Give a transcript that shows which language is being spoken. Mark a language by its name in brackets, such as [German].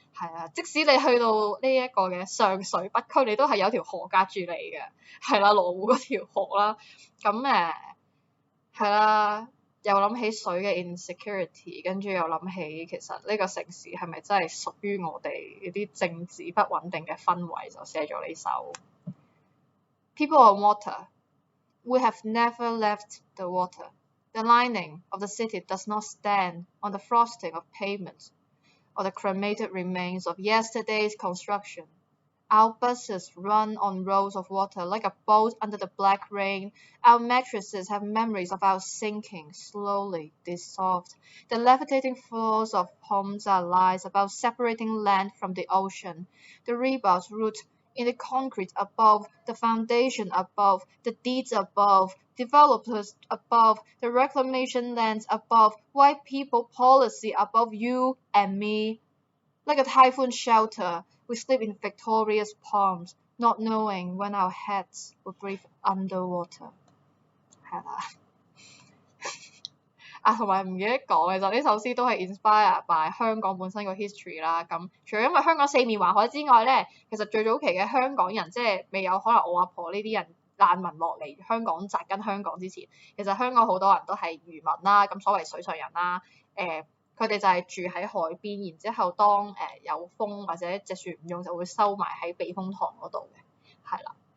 [Cantonese] 係啊，即使你去到呢一個嘅上水北區，你都係有條河隔住你嘅，係啦，羅湖嗰條河啦。咁係啦，又諗起水嘅 insecurity，跟住又諗起其實呢個城市係咪真係屬於我哋嗰啲政治不穩定嘅氛圍，就寫咗呢首。 [English] People on water, we have never left the water. The lining of the city does not stand on the frosting of pavements or the cremated remains of yesterday's construction. Our buses run on roads of water like a boat under the black rain. Our mattresses have memories of our sinking, slowly dissolved. The levitating floors of homes are lies about separating land from the ocean. The rebars root in the concrete above, the foundation above, the deeds above, developers above, the reclamation lands above, white people policy above you and me. Like a typhoon shelter, we sleep in victorious palms, not knowing when our heads will breathe underwater. [Cantonese] 係啦，同埋唔記得講，其實呢首詩都係 [English] inspire by [Cantonese] 香港本身個 history 啦。咁除咗因為香港四面環海之外咧，其實最早期嘅香港人即係未有可能我阿婆呢啲人難民落嚟香港扎根香港之前，其實香港好多人都係漁民啦，咁所謂水上人啦，佢哋就係住喺海邊，然之後當有風或者隻船唔用就會收埋喺避風塘嗰度嘅，係啦。